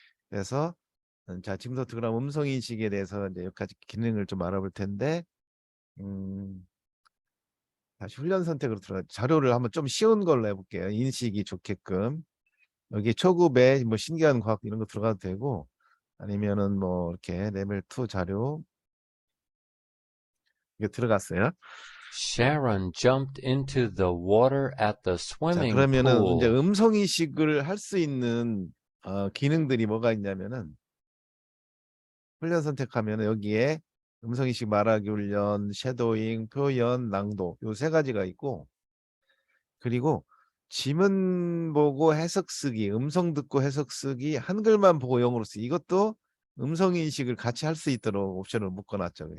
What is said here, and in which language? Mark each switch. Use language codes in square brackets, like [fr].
[ko] 그래서 자 지금부터 그럼 음성 인식에 대해서 이제 몇 가지 기능을 좀 알아볼 텐데 다시 훈련 선택으로 들어가 자료를 한번 좀 쉬운 걸로 해볼게요. 인식이 좋게끔 여기 초급에 뭐 신기한 과학 이런 거 들어가도 되고 아니면은 뭐 이렇게 레벨 2 자료 이거 들어갔어요. [en] Sharon jumped into the water at the [ko] 자 [en] swimming [ko] 그러면은 이제 [en] pool. [ko] 음성 인식을 할 수 있는 기능들이 뭐가 있냐면은 훈련 선택하면 여기에 음성 인식 말하기 훈련, 섀도잉, 표현, 낭독 요 세 가지가 있고 그리고 지문 보고 해석 쓰기, 음성 듣고 해석 쓰기, 한글만 보고 영어로 쓰기 이것도 음성 인식을 같이 할 수 있도록 옵션을 묶어놨죠.